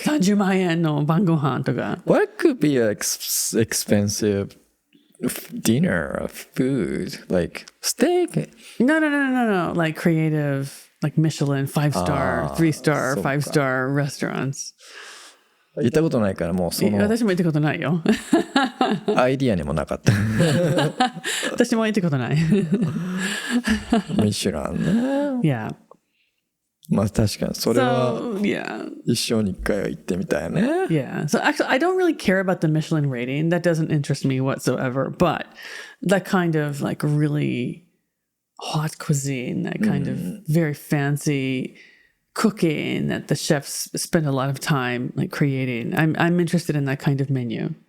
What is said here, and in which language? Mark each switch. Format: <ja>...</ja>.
<ja>30万円の晩ご飯とか.</ja> <en>What could be an expensive dinner of food? Like steak? No. Like creative, like Michelin 5-star, 3-star, 5-star restaurants.</en> <ja>行ったことないからもうその私も行ったことないよ。アイディアにもなかった。私も行ったことない。ミシュランね。</ja> <en>Yeah.</en> <ja>まあ確かにそれは</ja> <en>yeah.</en> <ja>一生に一回は行ってみたいね。</ja> <en>Yeah. So actually, I don't really care about the Michelin rating. That doesn't interest me whatsoever. But that kind of like really hot cuisine, that kind of very fancy cooking that the chefs spend a lot of time like creating. I'm interested in that kind of menu.</en>